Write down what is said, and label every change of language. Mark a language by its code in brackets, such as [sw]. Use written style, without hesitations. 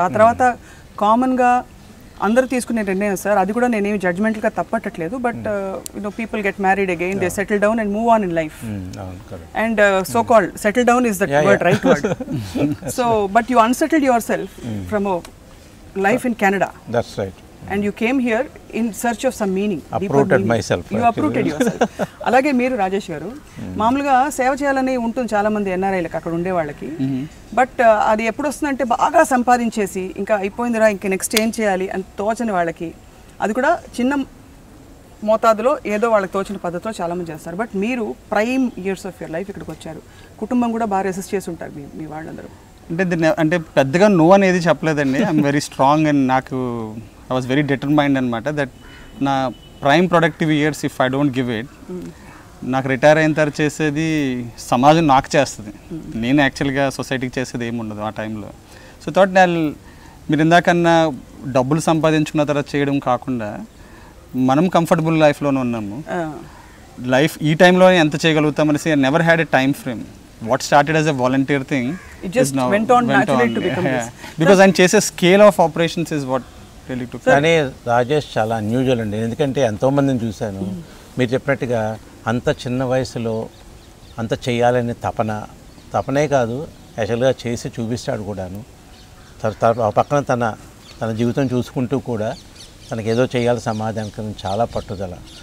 [te] ఆ తర్వాత కామన్గా అందరూ తీసుకునే నిర్ణయం సార్, అది కూడా నేనేమి జడ్జ్మెంట్గా తప్పట్లేదు, [en] But people get married again, they settle down and move on in life. And so called settle down is that word, right word. So but you unsettled yourself from life in Canada. That's right. and you came here in search of some meaning. Uprooted myself. You uprooted yourself. [te] అలాగే మీరు రాజేష్ గారు మామూలుగా సేవ చేయాలని ఉంటుంది చాలా మంది ఎన్ఆర్ఐలకు అక్కడ ఉండే వాళ్ళకి. బట్ అది ఎప్పుడు వస్తుందంటే బాగా సంపాదించేసి ఇంకా అయిపోయిందిరా ఇంక నెక్స్ట్ ఏం చేయాలి అని తోచని వాళ్ళకి, అది కూడా చిన్న మోతాదులో ఏదో వాళ్ళకి తోచిన పద్ధతిలో చాలామంది చేస్తారు. బట్ మీరు [en] prime years of your life [te] ఇక్కడికి వచ్చారు, కుటుంబం కూడా బాగా రెసిస్ట్ చేసి ఉంటారు మీ వాళ్ళందరూ. అంటే పెద్దగా నో అనేది చెప్పలేదండి. [en] I'm very strong and [te] నాకు [en] I was very determined [te] అనమాట దట్ నా [en] prime productive years if I don't give it, [te] నాకు రిటైర్ అయిన తర్వాత చేసేది సమాజం నాకు చేస్తుంది, నేను యాక్చువల్గా సొసైటీకి చేసేది ఏమి ఉండదు ఆ టైంలో. సో థాట్ మీరు ఇందాకన్నా డబ్బులు సంపాదించుకున్న తర్వాత చేయడం కాకుండా మనం కంఫర్టబుల్ లైఫ్లోనే ఉన్నాము, లైఫ్ ఈ టైంలో ఎంత చేయగలుగుతాం అనేసి [en] I never had a time frame. What started as a volunteer thing, it just went on naturally to become this. Because I'm chase a scale of operations is what really took. [te] కానీ రాజేష్ చాలా unusual అండి, ఎందుకంటే ఎంతోమందిని చూశాను. మీరు చెప్పినట్టుగా అంత చిన్న వయసులో అంత చేయాలనే తపనే కాదు, యాక్చువల్గా చేసి చూపిస్తాడు కూడాను. ఆ పక్కన తన జీవితం చూసుకుంటూ కూడా తనకి ఏదో చేయాలి సమాజానికి చాలా పట్టుదల.